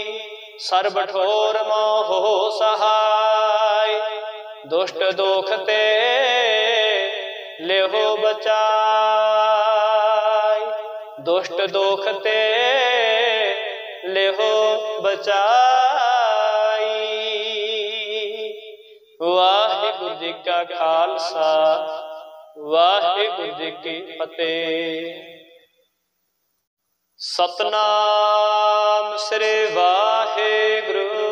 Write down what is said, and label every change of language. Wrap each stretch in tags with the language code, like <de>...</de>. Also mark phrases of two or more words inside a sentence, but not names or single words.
<hi>सर्ब ठोर मोहो सहाय, दुष्ट दोख ते लेहो बचाई। दुष्ट दोख ते लेहो बचाई। वाहिगुरु जी का खालसा, वाहिगुरु जी की फतेह। सतनाम श्री वाहिगुरु।</hi>